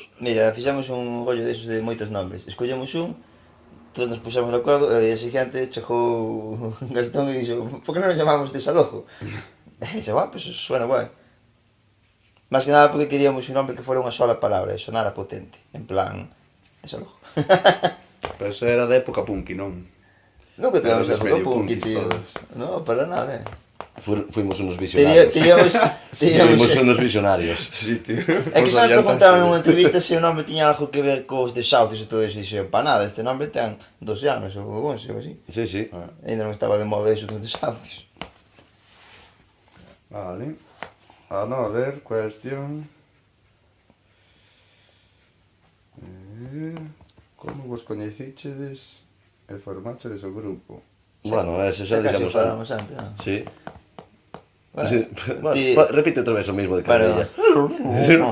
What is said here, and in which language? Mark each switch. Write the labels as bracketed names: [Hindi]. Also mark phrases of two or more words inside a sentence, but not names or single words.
[Galician] Mira, fixemos un rollo desos de moitos nombres. Escollemos un, todos nos puxemos de acordo, e o día seguinte chegou Gastón e dixo, por que non nos chamamos Desalojo? E dixo, [Spanish] pues suena guai. Más que nada porque queríamos un nombre que fora unha sola palabra e sonara potente. En plan, Desalojo. [Galician] Pero eso era de época punky, non? Nunca tivemos [Spanish] Eres [Galician] época [Spanish] medio punky, punkis tío. todos. No, para nada, Fuimos unos visionarios. Teníamos... Fuimos unos visionarios. Sí, tío. [Galician] É que xa me preguntaron nunha entrevista se o nome tiña algo que ver cos desahucios e todo eso, e dixo, pa nada, este nome ten 12 anos ou 11 ou así. [Spanish] Sí, sí. [Galician] Ainda non estaba de moda eso dos desahucios. [Spanish] Vale. [English] Another question. [Galician] Como vos coñecichedes e formachedes o grupo? Bueno, eso xa Xa casi digamos... falamos antes, non? [Spanish] Sí. [Galician] Bueno, [Spanish] Sí. Bueno, [Galician] ti- repite outra vez o mismo de Bueno. Canella.